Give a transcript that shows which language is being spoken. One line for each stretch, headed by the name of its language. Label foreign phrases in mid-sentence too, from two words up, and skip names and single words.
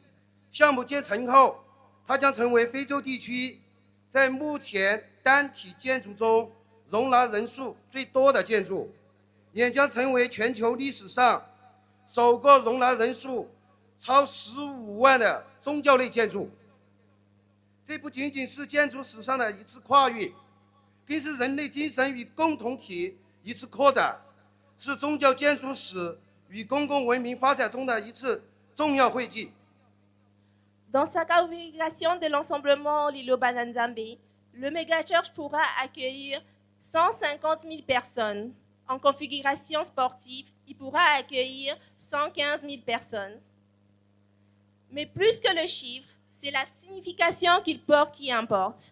Chinese: 项目建成后，它将成为非洲地区在目前单体建筑中容纳人数最多的建筑，也将成为全球历史上首个容纳人数超15万的宗教类建筑。这不仅仅是建筑史上的一次跨越，更是人类精神与共同体一次扩展，是宗教建筑史与公共文明发展中的一次重要汇聚。
French: Dans sa configuration de l'ensemblement Liloba-Nzambe, le méga-church pourra accueillir 150 000 personnes. En configuration sportive, il pourra accueillir 115 000 personnes. Mais plus que le chiffre, c'est la signification qu'il porte qui importe.